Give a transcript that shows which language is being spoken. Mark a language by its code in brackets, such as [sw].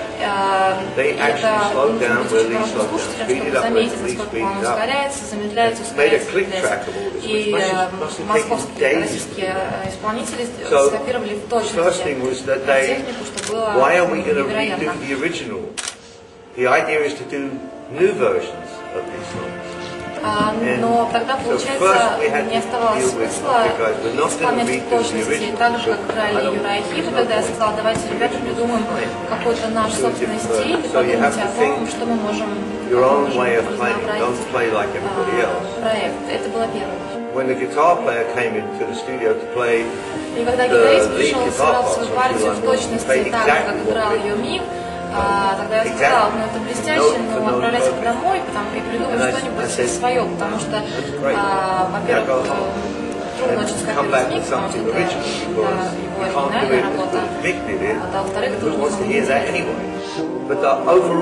[ru] Это нужно быть очень хорошим слушателем, чтобы заметить, насколько он ускоряется, замедляется, ускоряется, замедляется. И московские, российские исполнители скопировали в точности технику, что было невероятно. [en] the idea is to do new versions of these songs. [ru] Но тогда, получается, не оставалось смысла исполнять в точности так же, как играли Юра и Хип. Тогда я сказала, давайте, ребята, придумаем какой-то наш собственный стиль, и подумайте о том, что мы можем проект. Это было первое. [en] When the guitar player came into the studio to play [ru] и когда гитарист пришел и сыграл свою партию в точности так же, как играл ее Мик, тогда я сказала, ну это блестяще, но отправляйся домой и придумай что-нибудь свое, потому что, во-первых, трудно очень скопировать Мик, потому что это его оригинальная работа, а во-вторых, трудно самое самое